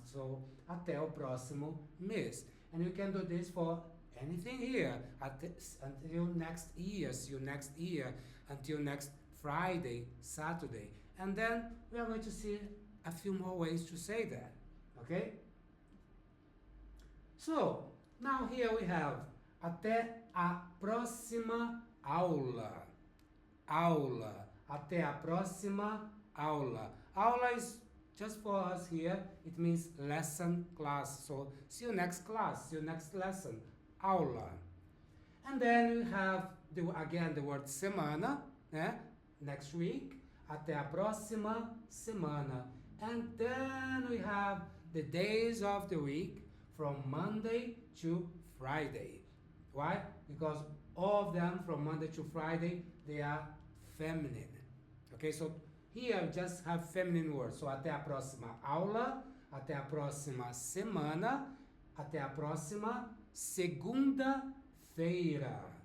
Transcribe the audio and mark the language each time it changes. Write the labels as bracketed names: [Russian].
[English] So [Portuguese] até o próximo mês. [English] And you can do this for anything here. Until next year, see you next year. Until next Friday, Saturday. And then we are going to see a few more ways to say that. Okay? So, now here we have [Portuguese] até a próxima aula. Aula. Até a próxima aula. [English] Aula is just for us here, it means lesson, class. So, see you next class, see you next lesson. Aula. And then we have, again, the word semana, next week. [Portuguese] Até a próxima semana. [English] And then we have the days of the week from Monday to Friday. Why? Because all of them from Monday to Friday, they are feminine. Okay, so here we just have feminine words. [Portuguese] So até a próxima aula, até a próxima semana, até a próxima segunda-feira.